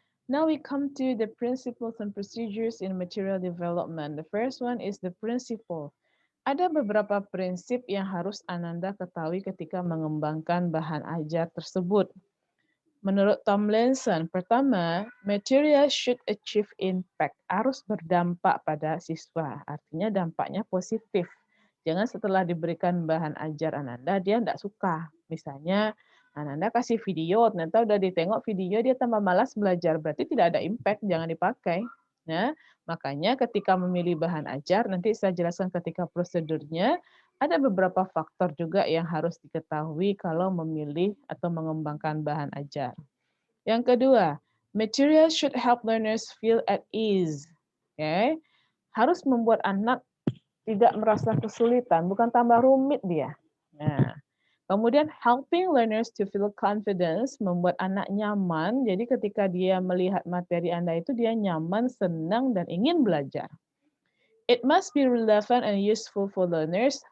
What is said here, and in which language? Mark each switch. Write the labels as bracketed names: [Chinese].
[English] Now we come to the principles and procedures in material development. The first one is the principle. [Indonesian] Ada beberapa prinsip yang harus Ananda ketahui ketika mengembangkan bahan ajar tersebut. Menurut Tomlinson, pertama, [English] material should achieve impact, [Indonesian] harus berdampak pada siswa, artinya dampaknya positif. Jangan setelah diberikan bahan ajar Ananda, dia tidak suka. Misalnya, Ananda kasih video, ternyata udah ditengok video, dia tambah malas belajar, berarti tidak ada impact, jangan dipakai. Nah, makanya ketika memilih bahan ajar, nanti saya jelaskan ketika prosedurnya, ada beberapa faktor juga yang harus diketahui kalau memilih atau mengembangkan bahan ajar. Yang kedua, [English] material should help learners feel at ease. Okay? [Indonesian] harus membuat anak tidak merasa kesulitan, bukan tambah rumit dia. Nah, kemudian [English] helping learners to feel confidence, [Indonesian] membuat anak nyaman. Jadi ketika dia melihat materi Anda itu dia nyaman, senang, dan ingin belajar. [English] It must be relevant and useful for learners.